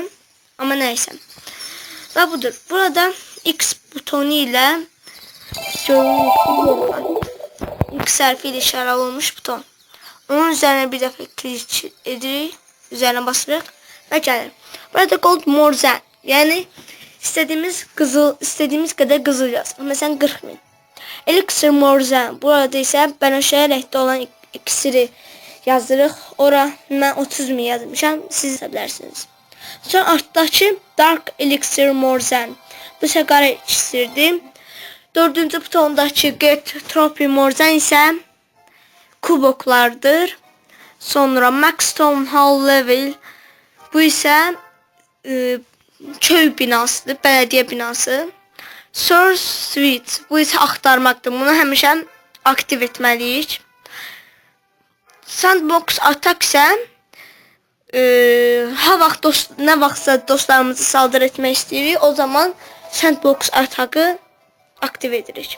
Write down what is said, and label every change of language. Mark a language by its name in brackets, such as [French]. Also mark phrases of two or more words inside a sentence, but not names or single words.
[Azerbaijani] Amma nəysə. Və budur. Burada X butonu ilə X hərfi ilə işarə olunmuş buton. Onun üzərinə bir dəfə klik edirik. Üzərinə basırıq və gəlir. [English] Burada gold more than. [Azerbaijani] Yəni istədiyimiz qədər qızıl yazır. Məsələn 40.000. [English] Elixir more than. [Azerbaijani] Burada isə bənövşə rəngdə olan iksiri yazırıq. Ora mən 30.000 yazmışam. Siz yazа bilərsiniz. Sonra altdakı [English] dark elixir more than. [Azerbaijani] Bu isə qara iksirdir. Dördüncü butondakı [English] get trophy more than [Azerbaijani] isə kuboklardır. [English] Sonra max town hall level. [Azerbaijani] Bu isə köy binasıdır, bələdiyyə binası. [English] Source switch, [Azerbaijani] bu isə axtarmaqdır. Bunu həmişə aktiv etməliyik. [English] Sandbox attack [Azerbaijani] isə nə vaxtsa dostlarımızı saldır etmək istəyirik, o zaman [English] sandbox attack'ı [Azerbaijani] aktiv edirik.